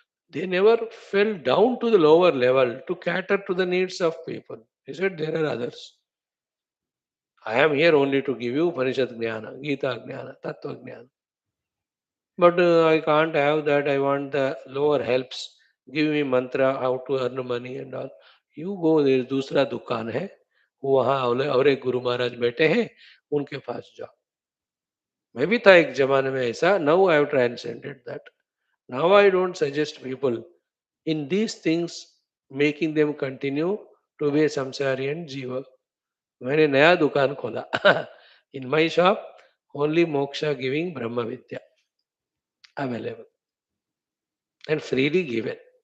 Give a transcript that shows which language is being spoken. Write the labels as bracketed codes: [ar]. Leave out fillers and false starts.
[en] They never fell down to the lower level to cater to the needs of people. He said, there are others. I am here only to give you Upanishad Jnana, Gita Jnana, Tattva Jnana. But I can't have that. I want the lower helps. Give me mantra, how to earn money and all. [hi] You go, there दूसरा दुकान है, वहाँ और एक गुरु महाराज बैठे हैं, उनके पास जाओ. मैं भी था एक जमाने में ऐसा. [en] Now I have transcended that. Now I don't suggest people in these things making them continue to be a samsarian jiva. [hi] मैंने नया दुकान खोला. [en] In my shop, only moksha giving Brahma Vidya available and freely given.